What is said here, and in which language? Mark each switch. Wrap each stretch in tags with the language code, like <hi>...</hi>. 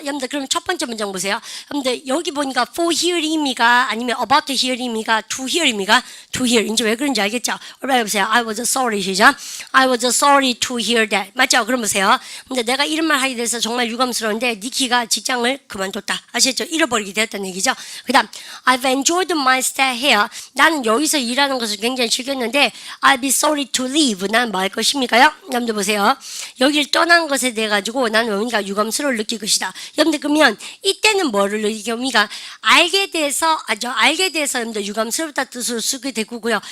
<ko>여러분들 그럼 첫 번째 문장 보세요. 여러분들 여기 보니까 for hear입니까? 아니면 about to hear입니까? to hear입니까? to hear. 이제 왜 그런지 알겠죠? 여러분 보세요.</ko> <en>I was sorry 시작. I was sorry to hear that.</en> <ko>맞죠? 그럼 보세요. 근데 내가 이런 말 하게 돼서 정말 유감스러운데 니키가 직장을 그만뒀다. 아시겠죠? 잃어버리게 되었다는 얘기죠.</ko> <en>그 다음 I've enjoyed my stay here.</en> <ko>나는 여기서 일하는 것을 굉장히 즐겼는데</ko> <en>I'll be sorry to leave.</en> <ko>난 뭐 할 것입니까요? 여러분들 보세요. 여기를 떠난 것에 대해 가지고 나는 뭔가 유감스러움을 느낄 것이다. 여러분들 그러면 이때는 뭐를 느끼니까 알게 돼서 여러분들 유감스럽다 뜻으로 쓰게 되고요.</ko>